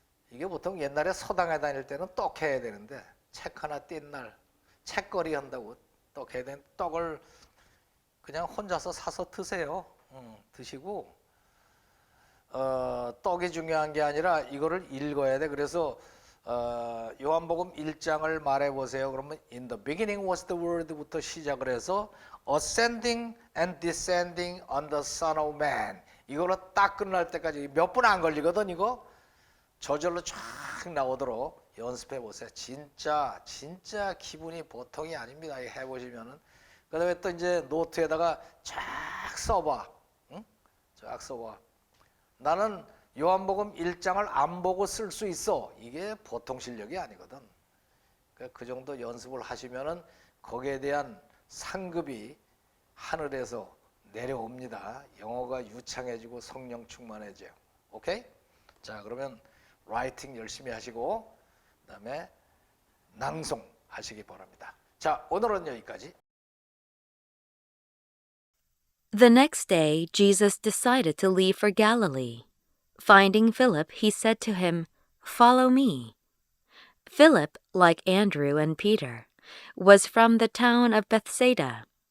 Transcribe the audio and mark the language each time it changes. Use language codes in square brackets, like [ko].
[ko] 이게 보통 옛날에 서당에 다닐 때는 떡 해야 되는데, 책 하나 띈 날 책거리 한다고 떡 해야 되는데, 떡을 그냥 혼자서 사서 드세요. 드시고 떡이 중요한 게 아니라 이거를 읽어야 돼. 그래서 요한복음 1장을 말해보세요. 그러면 [en] In the beginning was the word [ko] 부터 시작을 해서 [en] Ascending and descending on the Son of Man, [ko] 이걸로 딱 끝날 때까지 몇 분 안 걸리거든. 이거 저절로 쫙 나오도록 연습해 보세요. 진짜 기분이 보통이 아닙니다. 해보시면은. 그 다음에 또 이제 노트에다가 쫙 써봐. 응? 쫙 써봐. 나는 요한복음 1장을 안 보고 쓸 수 있어. 이게 보통 실력이 아니거든. 그 정도 연습을 하시면은 거기에 대한 상급이 하늘에서 내려옵니다. 영어가 유창해지고 성령 충만해져요. 오케이? 자, 그러면 라이팅 열심히 하시고 그다음에 낭송 하시기 바랍니다. 자, 오늘은 여기까지. [en] The next day, Jesus decided to leave for Galilee. Finding Philip, he said to him, "Follow me." Philip, like Andrew and Peter, was from the town of Bethsaida.